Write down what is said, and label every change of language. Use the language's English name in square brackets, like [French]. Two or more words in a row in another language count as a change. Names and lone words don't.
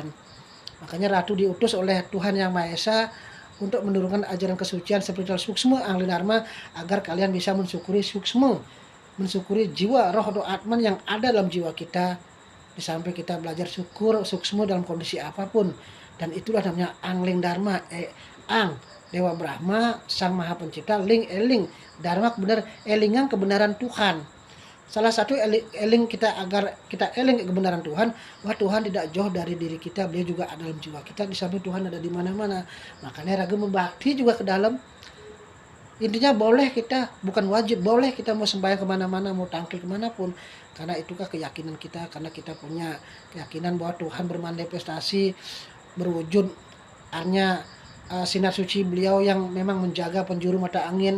[Indonesian] Makanya Ratu diutus oleh Tuhan Yang Maha Esa untuk menurunkan ajaran kesucian spiritual suksma ahli dharma agar kalian bisa mensyukuri suksma, mensyukuri jiwa roh atau atman yang ada dalam jiwa kita. Di samping kita belajar syukur suksma dalam kondisi apapun, dan itulah namanya angling dharma. Ang Dewa Brahma Sang Maha Pencipta, ling eling dharma kebenaran, elingan kebenaran Tuhan. Salah satu eling kita agar kita eling kebenaran Tuhan, bahwa Tuhan tidak jauh dari diri kita, beliau juga ada dalam jiwa kita. Di samping Tuhan ada di mana-mana. Makanya raga membakti juga ke dalam. Intinya boleh kita, bukan wajib, boleh kita mau sembahyang kemana-mana, mau tangkil kemanapun, karena itukah keyakinan kita, karena kita punya keyakinan bahwa Tuhan bermanifestasi, berwujud, hanya sinar suci beliau yang memang menjaga penjuru mata angin.